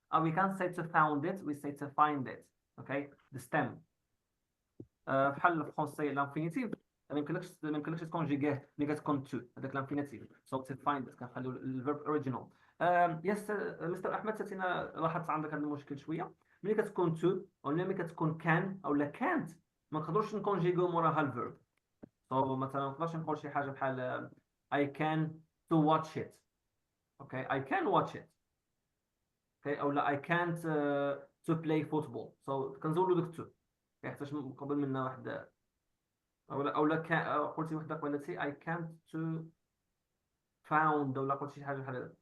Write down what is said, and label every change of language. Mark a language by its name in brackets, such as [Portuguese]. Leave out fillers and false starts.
[English] We can't say to found it, we say to find it. Okay, the stem. [Arabic] بحال الفرنسي لانفينيتيف ما يمكنلكش تكونجيغيه ملي كتكون تو هذاك لانفينيتيف سو تو فايند كنخليو الفيرب اوريجينال. يس مستر احمد ساتينا لاحظت عندك هذا المشكل شويه ملي كتكون تو ولا ملي كتكون كان او لا كانت ما نقدروش نكونجيغيو موراها الفيرب. سو مثلا ما نقدرش نقول شي حاجه بحال [English] I can to watch it. Okay, I can watch it. Okay, [Arabic] او لا [English] I can't to play football. So [Arabic] كنزولوا دوك تو كيحتاج قبل منا واحد او قلتي وحده قلتي [English] I can't to found [Arabic] ولا قلت شي حاجه بحال هذا.